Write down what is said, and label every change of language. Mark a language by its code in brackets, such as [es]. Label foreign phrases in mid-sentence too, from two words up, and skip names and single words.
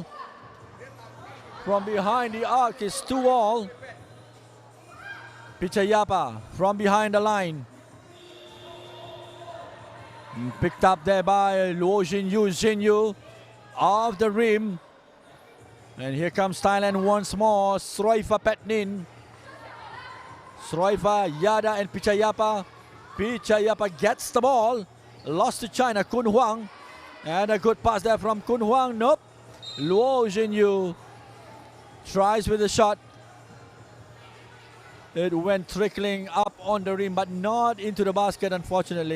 [en] From behind the arc is 2-all. Pichayapa from behind the line. Picked up there by Luo Xinyu off the rim. And here comes Thailand once more. Sroifa Patnin. Sroifa, Yada and Pichayapa. Pichayapa gets the ball. Lost to China, Kun Huang. And a good pass there from Kun Huang. Nope. Luo Xinyu tries with a shot. It went trickling up on the rim, but not into the basket, unfortunately.